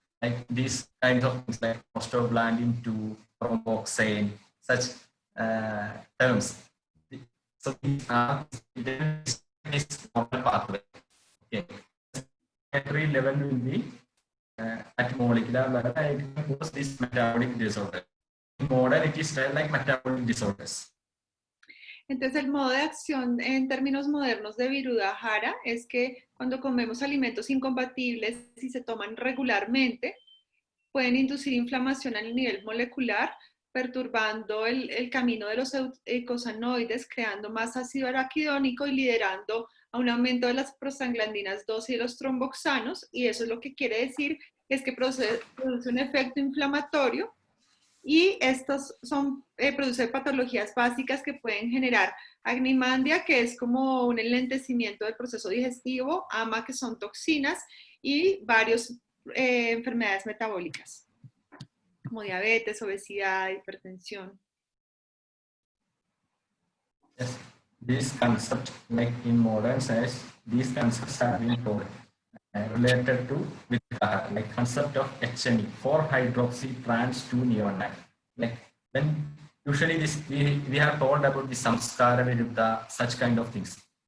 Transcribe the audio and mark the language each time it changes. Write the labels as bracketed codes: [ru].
[en] Like these kinds of things like prostaglandin 2, thromboxane, such terms. So these are this normal pathway. Okay. Secondary level will be at molecular level, and it can cause this metabolic disorder. In modern, it is like metabolic disorders. [es] Entonces, el modo de acción en términos modernos de Virudhahara es que cuando comemos alimentos incompatibles y se toman regularmente, pueden inducir inflamación a nivel molecular, perturbando el camino de los eicosanoides, creando más ácido araquidónico y liderando a un aumento de las prostaglandinas 2 y de los tromboxanos, y eso es lo que quiere decir es que produce un efecto inflamatorio. Y estos producen patologías básicas que pueden generar agnimandia, que es como un enlentecimiento del proceso digestivo, ama, que son toxinas, y varias enfermedades metabólicas, como diabetes, obesidad, hipertensión. [en] Yes, these concepts, like in modern science, these concepts have been told related to Viruddahara, like concept of HNE, 4-hydroxy trans 2 neonate. Like when usually this we have told about the samskara viruddha, such kind of things.